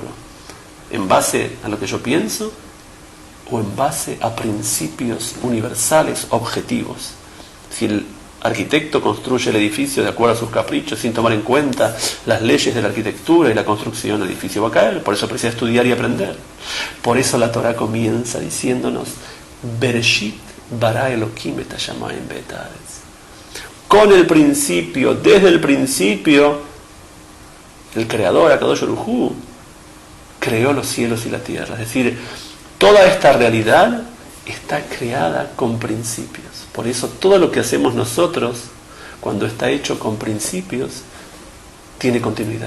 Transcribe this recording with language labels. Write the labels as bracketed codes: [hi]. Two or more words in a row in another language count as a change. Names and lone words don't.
[es] ¿En base a lo que yo pienso? ¿O en base a principios universales, objetivos? Si el arquitecto construye el edificio de acuerdo a sus caprichos, sin tomar en cuenta las leyes de la arquitectura y la construcción, el edificio va a caer. Por eso precisa estudiar y aprender. Por eso la Torah comienza diciéndonos: [he] בראשית ברא אלהים את השמים ואת הארץ. [es] Con el principio, desde el principio, el creador, [he] הקדוש ברוך הוא, [es] creó los cielos y la tierra. Es decir, toda esta realidad está creada con principios. Por eso todo lo que hacemos nosotros, cuando está hecho con principios, tiene continuidad.